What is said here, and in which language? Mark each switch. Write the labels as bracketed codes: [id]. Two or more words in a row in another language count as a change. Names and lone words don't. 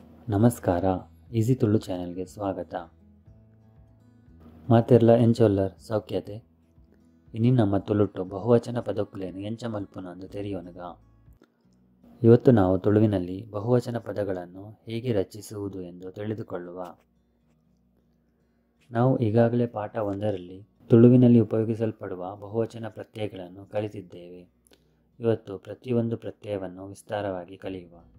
[kn] ನಮಸ್ಕಾರ, ಈಸಿ ತುಳು ಚಾನೆಲ್ಗೆ ಸ್ವಾಗತ. [tcy] ಮಾತೆರ್ಲ ಎಂಚೊಲ್ಲರ್ ಸೌಖ್ಯತೆ ಇನಿ ನಮ್ಮ ತುಳುಟು ಬಹುವಚನ ಪದಕ್ಕುಲೇನು ಎಂಚ ಮಲ್ಪುನಂದು ತೆರೆಯೋನಗ. [kn] ಇವತ್ತು ನಾವು ತುಳುವಿನಲ್ಲಿ ಬಹುವಚನ ಪದಗಳನ್ನು ಹೇಗೆ ರಚಿಸುವುದು ಎಂದು ತಿಳಿದುಕೊಳ್ಳುವ. ನಾವು ಈಗಾಗಲೇ ಪಾಠ 1ರಲ್ಲಿ ತುಳುವಿನಲ್ಲಿ ಉಪಯೋಗಿಸಲ್ಪಡುವ ಬಹುವಚನ ಪ್ರತ್ಯಯಗಳನ್ನು ಕಲಿತಿದ್ದೇವೆ. ಇವತ್ತು ಪ್ರತಿಯೊಂದು ಪ್ರತ್ಯಯವನ್ನು ವಿಸ್ತಾರವಾಗಿ ಕಲಿಯುವ.